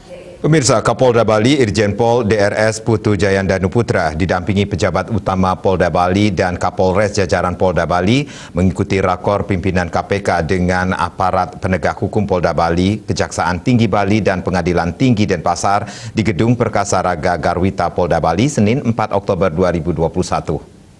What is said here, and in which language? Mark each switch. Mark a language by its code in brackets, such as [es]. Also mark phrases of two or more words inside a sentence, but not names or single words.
[id] Pemirsa, Kapolda Bali Irjen Pol DRS Putu Jayandanu Putra didampingi pejabat utama Polda Bali dan Kapolres jajaran Polda Bali mengikuti rakor pimpinan KPK dengan aparat penegak hukum Polda Bali, Kejaksaan Tinggi Bali dan Pengadilan Tinggi Denpasar di Gedung Perkasa Raga Garwita Polda Bali Senin 4 Oktober 2021.